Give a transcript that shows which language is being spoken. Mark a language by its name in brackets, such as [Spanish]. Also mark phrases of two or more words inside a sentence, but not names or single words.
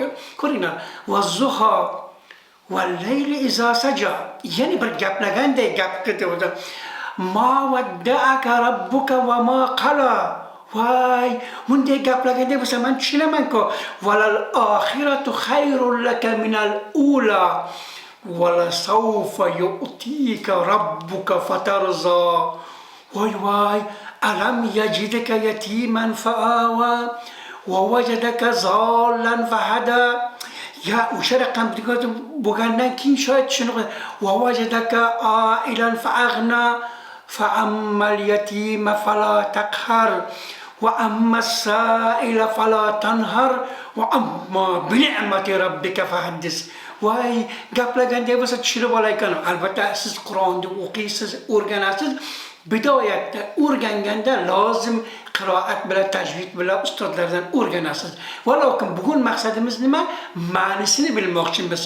[Uzbek] Ko'ringlar, [Arabic] والضحى والليل إذا سجى. [Uzbek] Ya'ni bir gaplaganday gap ketdi. [Arabic] ما ودعك ربك وما قلى. [Uzbek] Vay, bunday gaplaganda bo'lsa men tushunaman-ku. [Arabic] وللآخرة خير لك من الأولى. ولسوف يعطيك ربك فترضى. Vay, ألم يجدك يتيما فآوى ووجدك ضالا فهدى. [Uzbek] Ya o'sha raqam bo'lgandan keyin shoyat shuni [Arabic] ووجدك عائلا فأغنى فأما اليتيم فلا تقهر وأما السائل فلا تنهر وأما بنعمة ربك فحدث. [Uzbek] Vay, gaplaganda bo'lsa tushunib olaykan. Albatta siz Qur'onni o'qiysiz, o'rganasiz. Bidoyatda o'rganganda lozim qiroat bilan, tajvid bilan ustozlardan o'rganasiz. Valokin bugun maqsadimiz nima? Ma'nosini bilmoqchimiz.